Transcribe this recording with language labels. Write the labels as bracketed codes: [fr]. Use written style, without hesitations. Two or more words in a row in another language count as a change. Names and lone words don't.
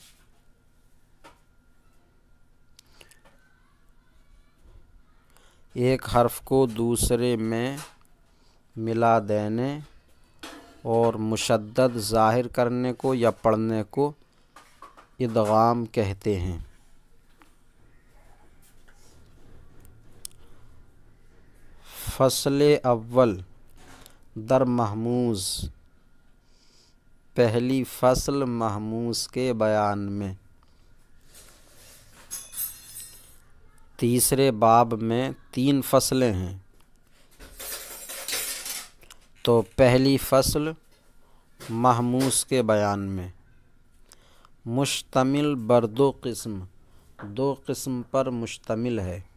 [ur] ایک حرف کو دوسرے میں ملا دینے اور مشدد ظاہر کرنے کو یا پڑھنے کو ادغام کہتے ہیں۔ [fa] فصل اول در محموز، [ur] پہلی فصل محموز کے بیان میں۔ تیسرے باب میں 3 فصلیں ہیں، تو پہلی فصل محموز کے بیان میں، [fa] مشتمل بر 2 قسم، [ur] 2 قسم پر مشتمل ہے۔